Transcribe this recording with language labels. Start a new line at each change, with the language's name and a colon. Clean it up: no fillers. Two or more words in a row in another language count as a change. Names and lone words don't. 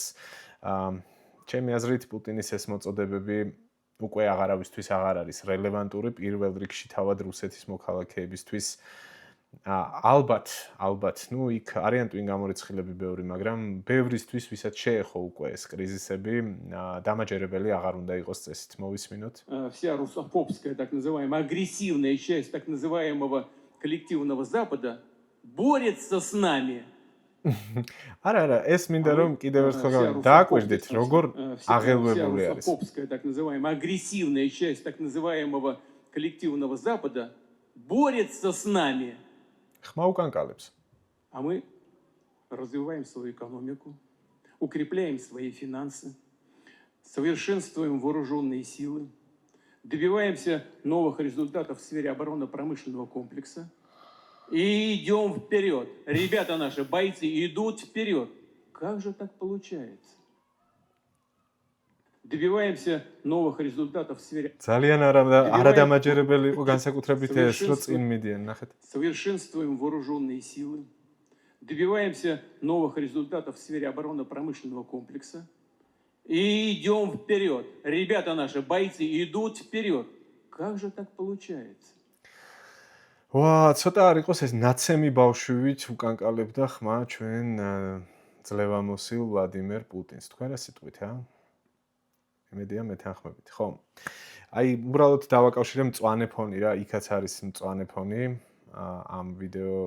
Georgian: ჩემი აზრით, პუტინის ეს მოწოდებები უკვე აღარავისთვის აღარ არის რელევანტური, პირველ რიგში თავად რუსეთის მოქალაქეებისთვის. ალბათ, ნუ იქ არიან ტვინ გამორიცხილები ბევრი, მაგრამ ბევრისთვის, ვისაც შეეხო უკვე ეს კრიზისები, დამაჯერებელი აღარ უნდა იყოს წესით. მოვისმინოთ.
Russian: Вся русофобская, так называемая, агрессивная часть так называемого коллективного Запада борется с нами.
Georgian: არა, ეს მინდა რომ კიდევ ერთხელ დააკვირდით, როგორ აღელვებული
Russian: Вся
Georgian: არის.
Russian: русофобская, так называемая, агрессивная часть так называемого коллективного Запада борется с нами.
Georgian: ხმა უკანკალებს.
Russian: А мы развиваем свою экономику, укрепляем свои финансы, совершенствуем вооруженные силы, добиваемся новых результатов в сфере оборонно-промышленного комплекса и идем вперед. Ребята наши, бойцы, идут вперед. Как же так получается? Добиваемся новых результатов в сфере
Georgian: ძალიან არადამაჯერებელი იყო განსაკუთრებით ეს, რომ წინ მიდიან, ნახეთ.
Russian: совершенствуем вооруженные силы, добиваемся новых результатов в сфере оборонно-промышленного комплекса и идем вперед. Ребята наши, бойцы, идут вперед. Как же так получается?
Georgian: ვა, ცოტა არ იყოს ეს ნაცემი ბავშვივით უკანკალებდა ხმა ჩვენ ძლევამოსილ ვლადიმერ პუტინს. თქვენ რა სიტყვით, ა? იმედია მეთანხმებით, ხო? აი, უბრალოდ დავაკავშირე მწვანე ფონი რა, იქაც არის მწვანე ფონი ამ ვიდეო